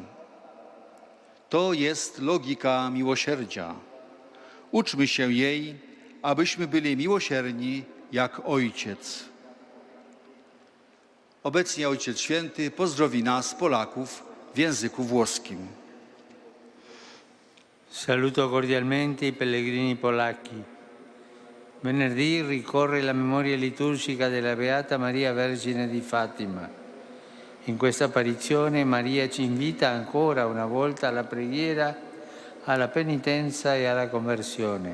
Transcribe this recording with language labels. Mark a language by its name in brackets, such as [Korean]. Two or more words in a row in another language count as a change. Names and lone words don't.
[Polish] To jest logika miłosierdzia. Uczmy się jej, abyśmy byli miłosierni jak Ojciec. Obecnie Ojciec Święty pozdrowi nas, Polaków, w języku włoskim. [Italian] Saluto cordialmente i pellegrini polacchi. Venerdì ricorre la memoria liturgica della Beata Maria Vergine di Fatima. In questa apparizione Maria ci invita ancora una volta alla preghiera, alla penitenza e alla conversione.